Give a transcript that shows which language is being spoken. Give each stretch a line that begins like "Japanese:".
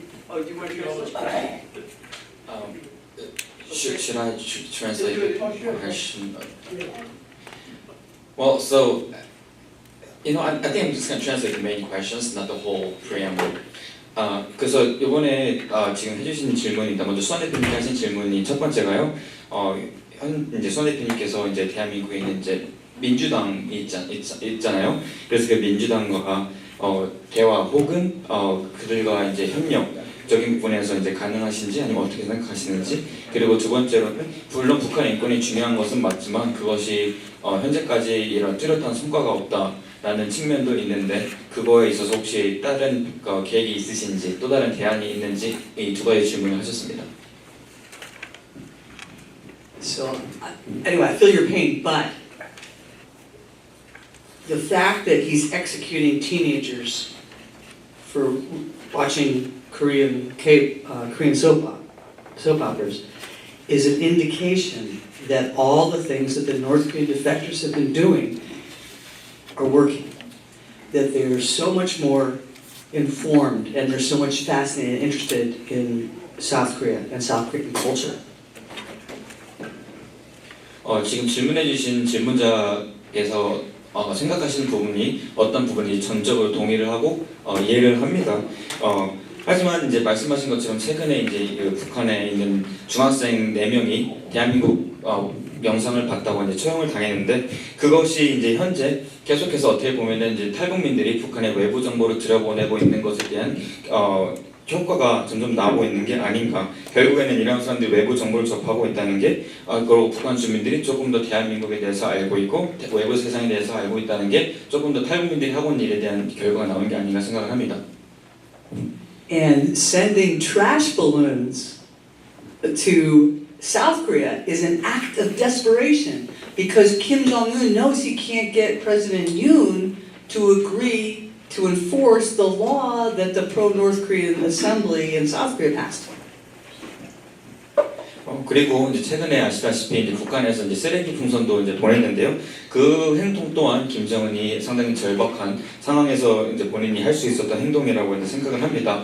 English: Oh, do you want to go first? Should I translate the question? Well, so, I think I'm just going to translate the main questions, not the whole preamble.
Korean: 그래서 이번에 지금 해주신 질문이다. 먼저 수환 대표님께 하신 질문이 첫 번째가요. 이제 수환 대표님께서 이제 대한민국에 있는 이제 민주당이 있잖아요. 그래서 그 민주당과 대화 혹은 그들과 이제 협력적인 부분에서 이제 가능하신지 아니면 어떻게 생각하시는지. 그리고 두 번째로는 물론 북한 인권이 중요한 것은 맞지만 그것이 현재까지 이런 뚜렷한 성과가 없다라는 측면도 있는데 그거에 있어서 혹시 다른 계획이 있으신지 또 다른 대안이 있는지 이 두 가지 질문을 하셨습니다.
English: So, anyway, I feel your pain, but the fact that he's executing teenagers for watching Korean soap operas is an indication that all the things that the North Korean defectors have been doing are working. That they're so much more informed and they're so much fascinated and interested in South Korea and South Korean culture.
Korean: 지금 질문해주신 질문자께서 생각하시는 부분이 어떤 부분인지 전적으로 동의를 하고 이해를 합니다. 하지만 이제 말씀하신 것처럼 최근에 이제 그 북한에 있는 중학생 4명이 대한민국 영상을 봤다고 이제 처형을 당했는데 그것이 이제 현재 계속해서 어떻게 보면은 이제 탈북민들이 북한의 외부 정보를 들여보내고 있는 것에 대한 효과가 점점 나오고 있는 게 아닌가. 결국에는 이런 사람들이 외부 정보를 접하고 있다는 게 그리고 북한 주민들이 조금 더 대한민국에 대해서 알고 있고 외부 세상에 대해서 알고 있다는 게 조금 더 탈북민들이 하고 있는 일에 대한 결과가 나오는 게 아닌가 생각을 합니다.
English: And sending trash balloons to South Korea is an act of desperation because Kim Jong-un knows he can't get President Yoon to agree to enforce the law that the pro-North Korean Assembly in South Korea passed.
Korean: 그리고 이제 최근에 아시다시피 이제 북한에서 이제 쓰레기 풍선도 이제 보냈는데요. 그 행동 또한 김정은이 상당히 절박한 상황에서 이제 본인이 할 수 있었던 행동이라고 이제 생각을 합니다.